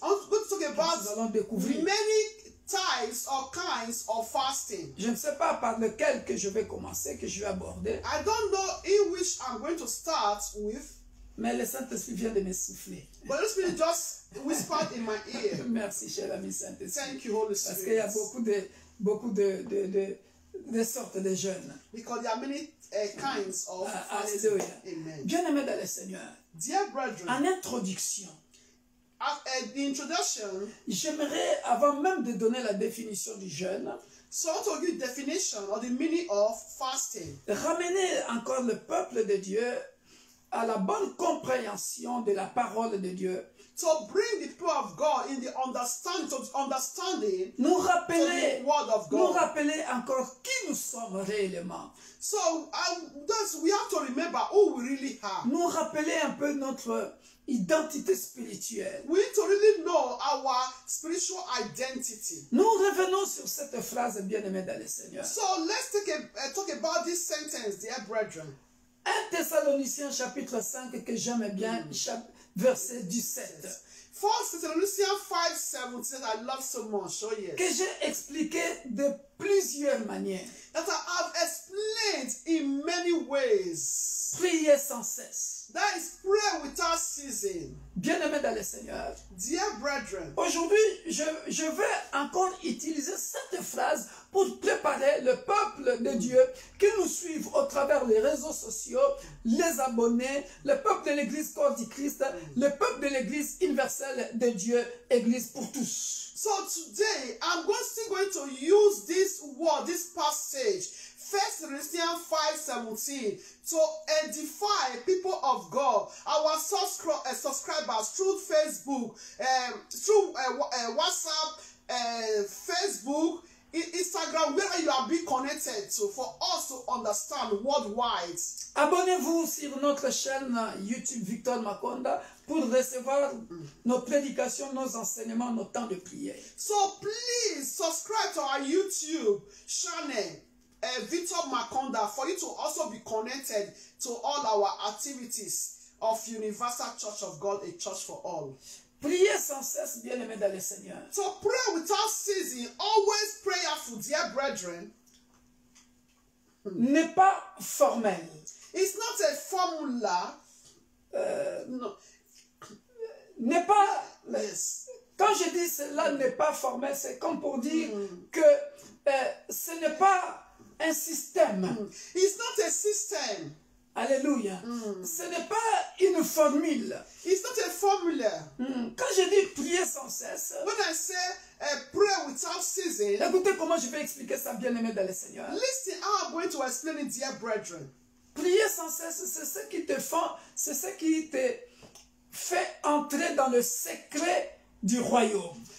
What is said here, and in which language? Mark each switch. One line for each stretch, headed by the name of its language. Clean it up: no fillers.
English: I'm going to talk
French: Nous
English: about
French: allons découvrir.
English: many types or kinds of fasting.
French: Je ne sais pas par lequel que je vais commencer, que je vais aborder,
English: I don't know in which I'm going to start with,
French: mais le Saint-Esprit vient de me souffler.
English: but the Spirit just whispered in my ear.
French: Merci, cher ami Saint-Esprit.
English: Thank you, Holy
French: Parce qu'il y a
English: Spirit.
French: beaucoup de sortes de jeûnes.
English: Because there are many kinds of fasting. Alléluia. Amen.
French: Bien aimé dans le Seigneur,
English: Dear brethren,
French: en introduction,
English: the introduction,
French: j'aimerais, avant même de donner la définition du jeûne,
English: so I want to give definition or the meaning of fasting.
French: ramener encore le peuple de Dieu à la bonne compréhension de la parole de Dieu.
English: To bring the people of God in the understanding,
French: Nous
English: to
French: rappeler,
English: the word of
French: nous
English: God.
French: rappeler encore qui nous sommes réellement.
English: So we have to remember who we really are.
French: Nous rappeler un peu notre identité spirituelle.
English: We need to really know our spiritual identity.
French: Nous revenons sur cette phrase bien-aimée dans le Seigneur.
English: So let's talk about this sentence, dear brethren.
French: 1 Thessaloniciens chapitre 5 que j'aime bien, verset 17.
English: 1 Thessalonians 5:17, I love so much. Oh yes.
French: Que j'ai expliqué de plusieurs manières.
English: That I have explained in many ways.
French: Priez sans cesse.
English: That is prayer without ceasing.
French: Bien-aimés dans le Seigneur,
English: Dear brethren,
French: aujourd'hui, je vais encore utiliser cette phrase pour préparer le peuple de Dieu qui nous suivent au travers des réseaux sociaux, les abonnés, le peuple de l'Église corps du Christ, le peuple de l'Église universelle de Dieu, Église pour tous.
English: so today I'm still going to use this word, this passage, 1 Corinthians 5:17, to edify people of God, our subscribers through Facebook, through WhatsApp, Facebook, Instagram, wherever you are being connected to, for us to understand worldwide.
French: Abonnez-vous sur notre chaîne YouTube Victor Makonda pour recevoir nos prédications, nos enseignements, nos temps de prière.
English: So please subscribe to our YouTube channel, Victor Makonda, for you to also be connected to all our activities of Universal Church of God, a church for all.
French: Priez sans cesse, bien-aimés dans le Seigneur.
English: So pray without ceasing, always prayerful, dear brethren.
French: N'est pas formel.
English: It's not a formula. No.
French: N'est pas...
English: Yes.
French: Quand je dis cela n'est pas formel, c'est comme pour dire que ce n'est pas un système.
English: It's not a system.
French: Alléluia. Ce n'est pas une formule.
English: It's not a formula.
French: Quand je dis prier sans cesse,
English: When I say pray without ceasing,
French: écoutez comment je vais expliquer ça, bien-aimé dans le Seigneur.
English: listen how I'm going to explain it, dear brethren.
French: Prier sans cesse, c'est ce qui te fait entrer dans le secret du royaume.